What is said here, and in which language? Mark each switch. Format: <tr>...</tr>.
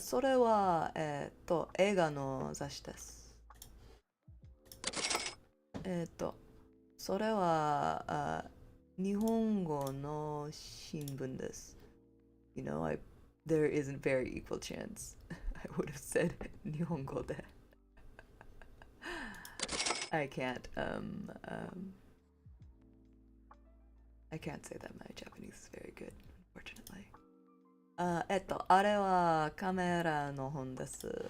<ja>それは映画の雑誌です。それは日本語の新聞です。</ja> <en>You know, there is a very equal chance I would have said</en> <ja>日本語で。</ja> <en>I can't say that my Japanese is very good, unfortunately.</en> <ja>あれはカメラの本です。</ja>